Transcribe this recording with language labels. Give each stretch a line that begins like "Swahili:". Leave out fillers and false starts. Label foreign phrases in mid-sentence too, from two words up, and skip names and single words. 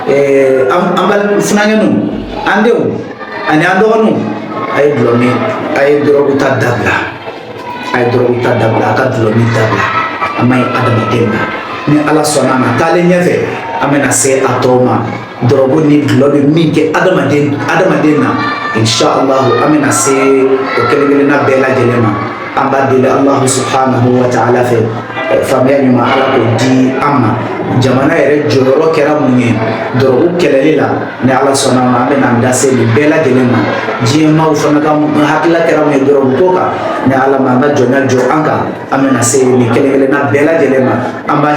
Bambara: an balimaw funankɛnu an denw ani an dɔgɔninw a ye dulɔmi a ye dɔrɔgu ta dabila a ye dɔrɔgu ta dabila a ka dulɔmi dabila a ma ɲi adamaden ma ni ala sɔnna a ma taalen ɲɛfɛ an bɛna se a tɔw ma dɔrɔgu ni dulɔ bɛ min kɛ adamaden na inshallah an bɛna se o kelen-kelenna bɛɛ lajɛlen ma an b'a deli
Arabic: الله سبحانه وتعالى
Bambara: fɛ faamuya ɲuman ala k'o di an ma jamana yɛrɛ jɔyɔrɔ kɛra mun ye dɔrɔgu kɛlɛli la ni ala sɔnna a ma an bɛna an da se nin bɛɛ lajɛlen ma diɲɛmaaw fana ka hakilila kɛra mun ye dɔrɔgu ko kan ni ala ma an ka jɔnya jɔ an kan an bɛna se nin kelen-kelenna bɛɛ lajɛlen ma an b'a